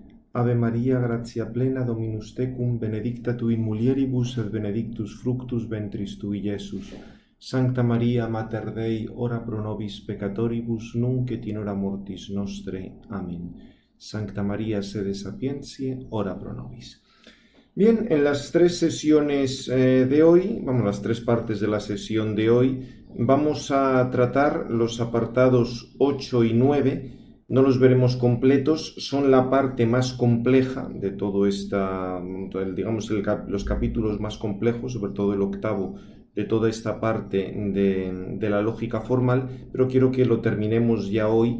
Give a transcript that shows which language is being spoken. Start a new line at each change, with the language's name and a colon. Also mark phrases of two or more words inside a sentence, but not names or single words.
Latin: Ave Maria, gratia plena, Dominus tecum, benedicta tu in mulieribus et benedictus fructus ventris tui, Iesus. Sancta Maria, Mater Dei, ora pro nobis peccatoribus, nunc et in hora mortis nostre. Amen. Sancta Maria, sede sapientiae, ora pro nobis.
Spanish: Bien, en las tres sesiones de hoy, las tres partes de la sesión de hoy, vamos a tratar los apartados 8 y 9. No los veremos completos, son la parte más compleja de todo los capítulos más complejos, sobre todo el octavo, de toda esta parte de la lógica formal, pero quiero que lo terminemos ya hoy.